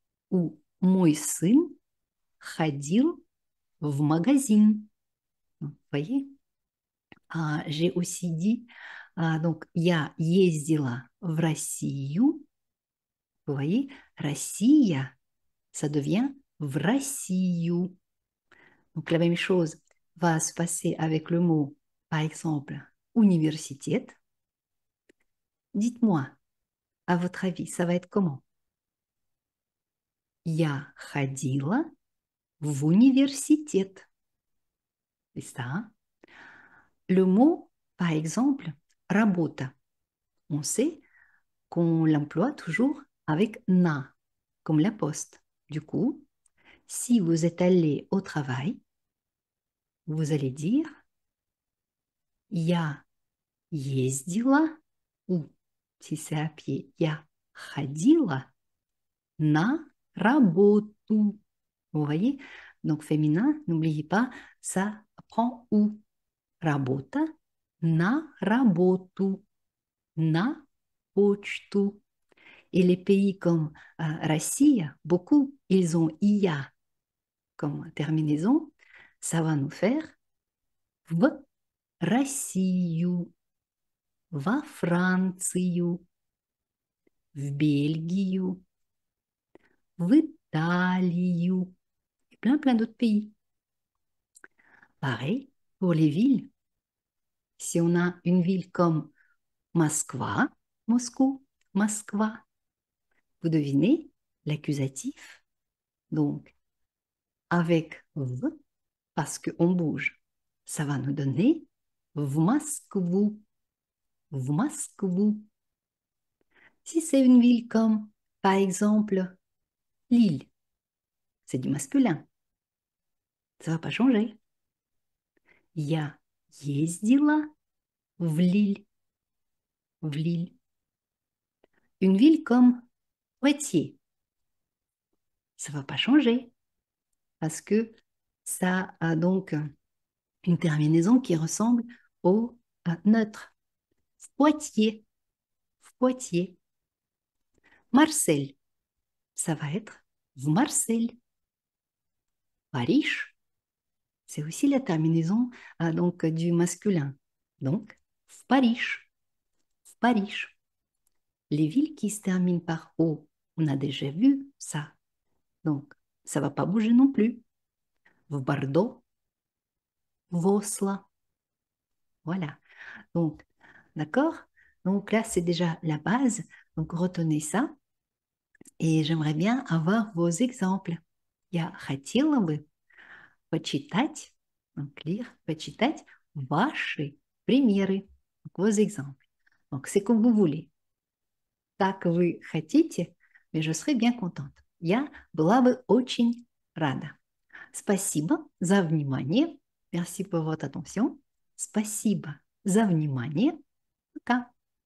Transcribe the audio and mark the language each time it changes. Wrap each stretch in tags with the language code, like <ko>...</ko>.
<ru>Ou мой сын ходил в магазин.</ru> <fr>Vous voyez? J'ai aussi dit, donc,</fr> <ru>я ездила в Россию.</ru> <fr>Vous voyez?</fr> <ru>Россия,</ru> <fr>ça devient</fr> <ru>в Россию.</ru> <fr>Donc, la même chose va se passer avec le mot, par exemple, université. Dites-moi, à votre avis, ça va être comment?</fr> <ru>Я ходила в университет.</ru> <fr>C'est ça. Le mot, par exemple, работа. On sait qu'on l'emploie toujours avec na, comme la poste. Du coup, si vous êtes allé au travail, vous allez dire</fr> <ru>я ездила,</ru> <fr>ou si c'est à pied,</fr> <ru>я ходила на работу.</ru> <fr>Vous voyez? Donc féminin, n'oubliez pas, ça prend ou.</fr> <ru>Работа на работу, на почту.</ru> <fr>Et les pays comme Россия, beaucoup, ils ont IA comme terminaison. Ça va nous faire</fr> <ru>в Россию, во Францию, в Бельгию, в Италию</ru> <fr>et plein, plein d'autres pays. Pareil pour les villes. Si on a une ville comme Moskva, Moscou, Moskva, vous devinez l'accusatif. Donc, avec v, parce qu'on bouge, ça va nous donner</fr> <ru>v Moskvou, v Moskvou.</ru> <fr>Si c'est une ville comme, par exemple, Lille, c'est du masculin. Ça ne va pas changer.</fr> <ru>Я ездила в Лille, в Lille.</ru> <fr>Une ville comme Poitiers, ça ne va pas changer parce que ça a donc une terminaison qui ressemble au neutre. Poitiers, Poitiers. Marseille, ça va être</fr> <ru>в Marseille.</ru> <fr>Paris, c'est aussi la terminaison donc du masculin. Donc,</fr> <ru>в Paris, в Paris.</ru> <fr>les villes qui se terminent par O, on a déjà vu ça. Donc, ça ne va pas bouger non plus.</fr> <ru>В Bordeaux,</ru> <fr>Vosla. Voilà. Donc, d'accord? Donc là, c'est déjà la base. Donc, retenez ça. Et j'aimerais bien avoir vos exemples.</fr> <ru>Я хотела бы почитать,</ru> <fr>donc lire,</fr> <ru>почитать ваши примеры,</ru> <fr>donc vos exemples. Donc, c'est comme vous voulez.</fr> <ru>Так вы хотите,</ru> <fr>mais je serai bien contente.</fr> <ru>Я была бы очень рада. Спасибо за внимание.</ru> <fr>Merci pour votre attention.</fr> <ru>Спасибо за внимание. Пока.</ru>